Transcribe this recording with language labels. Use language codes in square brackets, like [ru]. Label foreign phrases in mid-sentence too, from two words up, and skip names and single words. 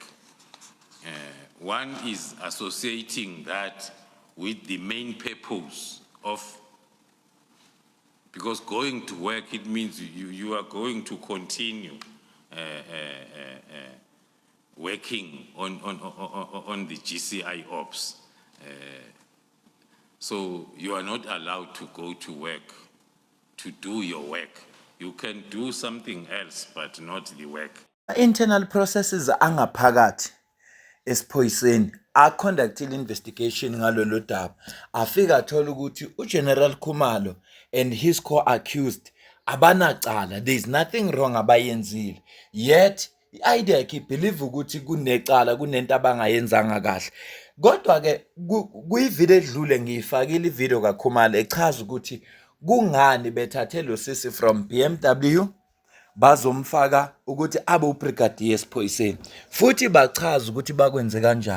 [en] One is associating that with the main purpose of, because going to work, it means you are going to continue working on the GCI ops. So you are not allowed to go to work, to do your work. You can do something else, but not the work. Internal processes [zu] angaphakathi esiphoyiseni [en] conducted investigation [zu] ngalolu daba, afika athola ukuthi uGeneral Khumalo [en] and his co-accused [zu] abanacala, [en] there is nothing wrong [zu] abayenzile, yet i-idea yakhe believe ukuthi kunecala, kunento abangayenzanga kahle. Kodwa ke kuyivideo edlule ngiyifakile ivideo kaKhumalo echaza ukuthi kungani bethathe lo sisi from BMW bazomfaka ukuthi abe ubrigadier esiphoyiseni, futhi bachaza ukuthi bakwenze kanjani.